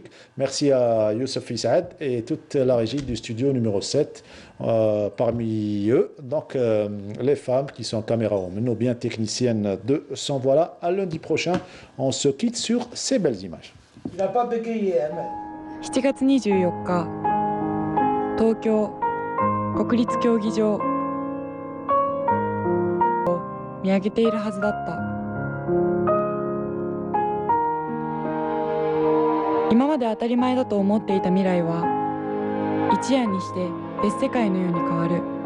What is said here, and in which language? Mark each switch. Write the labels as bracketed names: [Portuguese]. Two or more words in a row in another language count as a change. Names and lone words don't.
[French] Merci à Youssef Issaad et toute la régie du studio numéro 7. Parmi eux, donc les femmes qui sont camérawomen, nos bien techniciennes de son. Voilà, à lundi prochain, on se quitte sur ces belles images. Il n'a pas bégayé, Amel. [Japanese] 7 月24日、東京国立競技場を見上げているはずだった。今まで当たり前だと思っていた未来は一夜にして別世界のように変わる。